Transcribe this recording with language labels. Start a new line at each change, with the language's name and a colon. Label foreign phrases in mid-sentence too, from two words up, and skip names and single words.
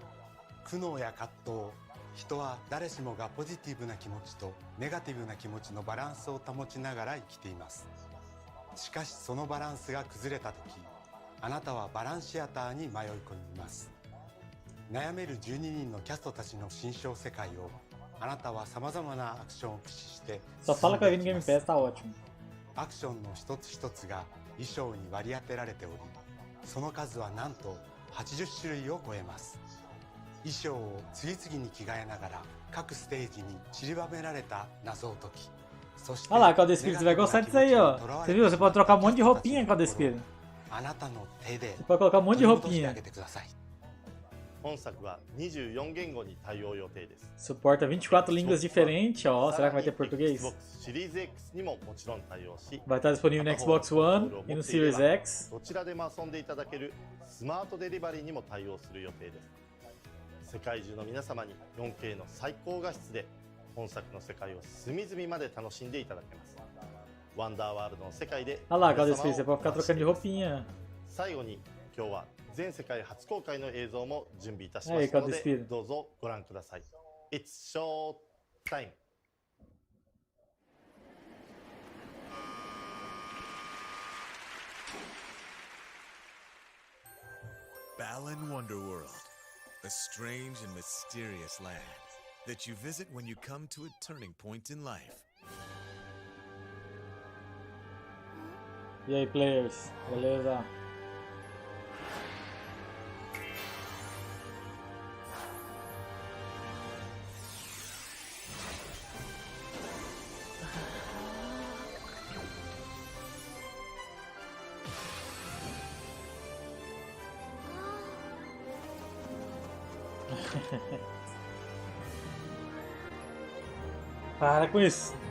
Japanese: 苦悩や葛藤、人は誰しもがポジティブな気持ちとネガティブな気持ちのバランスを保ちながら生きています。しかしそのバランスが崩れた時、あなたはバランシアターに迷い込みます。悩める12人のキャストたちの心象世界をあなたはさまざまなアクションを駆使して
Portuguese: Só fala que vai vir no Game Pass, tá ótimo.
Japanese: アクションの一つ一つが衣装に割り当てられており、その数はなんと80種類を超えます。衣装を次々に着替えながら各ステージに散りばめられた謎を解き、そして
Portuguese: Olha lá, Caldo Espírito, você vai gostar disso aí, ó. Você viu? Você pode trocar um monte de roupinha, Caldo Espírito.
Japanese: あなたの手で
Portuguese: Você pode colocar um monte de
Japanese: 取り戻してあ
Portuguese: roupinha.
Japanese: げてください。本作は24言語に対応予定です。
Portuguese: Suporta 24 línguas diferentes, ó. Será que vai ter português?
Japanese: Xbox シリーズ X にももちろん対応し、
Portuguese: Vai estar disponível no Xbox One e no Series X.
Japanese: どちらでも遊んでいただけるスマートデリバリーにも対応する予定です。世界中の皆様に 4K の最高画質で本作の世界を隅々まで楽しんでいただけます。ワンダーワールドの世界で
Portuguese: Olha lá,
Japanese: 皆
Portuguese: Caldo
Japanese: 様
Portuguese: Espírito, você
Japanese: を
Portuguese: pode
Japanese: お
Portuguese: ficar
Japanese: 待ちして
Portuguese: trocando
Japanese: い
Portuguese: de
Japanese: ます。
Portuguese: roupinha.
Japanese: 最後に今日は全世界初公開の映像も準備いたしまはいしたの
Portuguese: Caldo
Japanese: で
Portuguese: Espírito.
Japanese: どうぞご覧ください。
English: It's show time! Balan Wonderworld, a strange and mysterious land that you visit when you come to a turning point in life.
Portuguese: E aí, players? Beleza? Para com isso.